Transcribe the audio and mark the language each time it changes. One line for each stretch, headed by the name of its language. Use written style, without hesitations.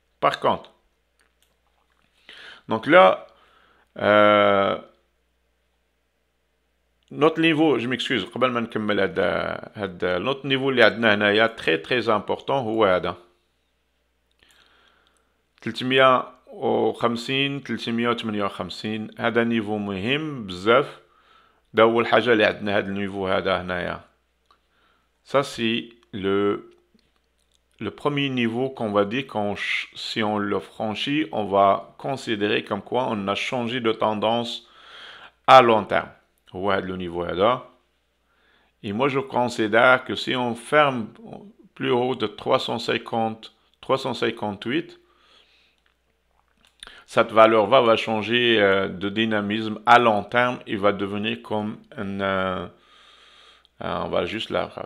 French: Par contre, donc là, notre niveau, je m'excuse,
Arabic: قبل ما نكمل هذا
French: notre niveau
Arabic: اللي عندنا هنايا
French: très très important
Arabic: هو هذا 350 358 هذا نيفو مهم بزاف. ده أول حاجة اللي عندنا هذا النيفو هذا هنايا.
French: Ça c'est le premier niveau qu'on va dire si on le franchit, on va considérer comme quoi on a changé de tendance à long terme. Ouais, le niveau est là. Et moi, je considère que si on ferme plus haut de 358, cette valeur va changer de dynamisme à long terme et va devenir comme on va juste là.